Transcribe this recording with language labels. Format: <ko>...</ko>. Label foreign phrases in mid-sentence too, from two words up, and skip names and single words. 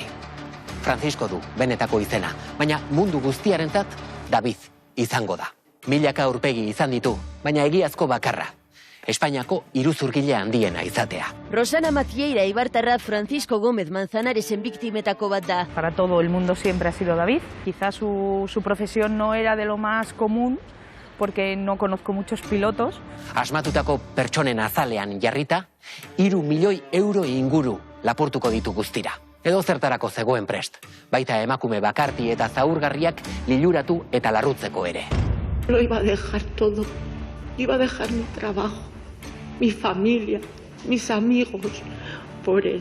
<eu>Francisco du benetako izena, baina mundu guztiarentzat David izango da. Milaka aurpegi izan ditu, baina egiazko bakarra. Espainiako iruzurgile handiena izatea. Rosana Macieira ibartarra Francisco Gómez Manzanaresen biktimetako bat da.</eu> <es>Para todo el mundo siempre ha sido David. Quizás su profesión no era de lo más común, porque no conozco muchos pilotos.</es> <eu>Asmatutako pertsonen azalean jarrita, 3 milioi euro inguru lapurtuko ditu guztira. Edo zertarako zegoen prest. Baita emakume bakarti eta zaurgarriak liluratu eta larrutzeko ere.</eu> <es>Lo iba a dejar todo. Iba a dejar mi trabajo, mi familia, mis amigos, por él.</es>